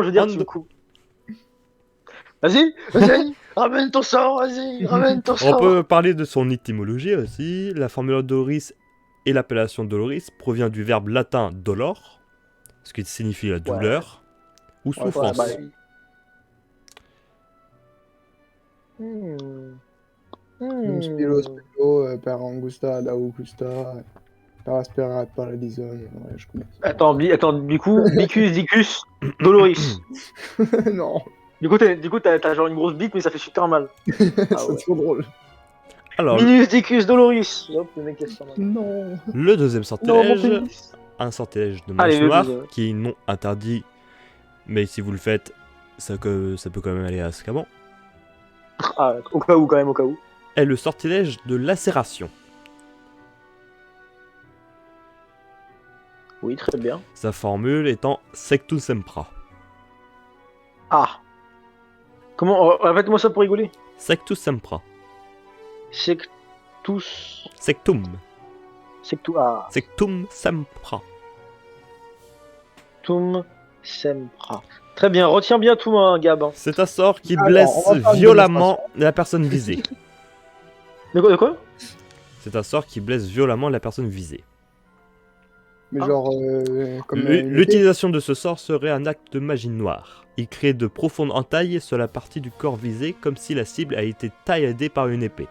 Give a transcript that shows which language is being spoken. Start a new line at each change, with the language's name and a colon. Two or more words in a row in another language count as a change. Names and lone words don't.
French: je veux dire, tu me coupes. Vas-y, ramène ton sort, vas-y, ramène ton on sort. peut parler de son étymologie aussi. La formule Doloris et l'appellation Doloris provient du verbe latin dolor, ce qui signifie la douleur ou Ouais, souffrance. bah,
Latin: Num spiro spiro per angusta da augusta. Per aspera paradison.
French: Ouais, je connais. Attends, du coup, Bicus, Dicus, Doloris. Non. Du coup, t'as genre une grosse bite, mais ça fait super mal. C'est ouais. trop drôle. Alors, Minus Dicus Doloris. Hop, le mec laisse sur mal. Non. le deuxième Non, mon sortilège, pénis. un sortilège de Allez, mage le noir, deuxième. qui est non interdit, mais si vous le faites, ça peut quand même aller à Scaban, Ah, au cas où, quand même, au cas où. est le sortilège de lacération. Oui, très bien. Sa formule étant Sectus Sempra. Ah. Comment, répète-moi ça pour rigoler. Sectus Sempra. Sectus. Sectum. Sectu. Ah. Sectum Sempra. Tum Sempra. Très bien, retiens bien tout, hein, Gab. Hein. C'est un sort qui Alors, blesse on va faire une violemment la personne visée. De quoi C'est un sort qui blesse violemment la personne visée. Mais Ah. genre, comme une épée. L'utilisation de ce sort serait un acte de magie noire. Il crée de profondes entailles sur la partie du corps visé, comme si la cible a été tailladée par une épée.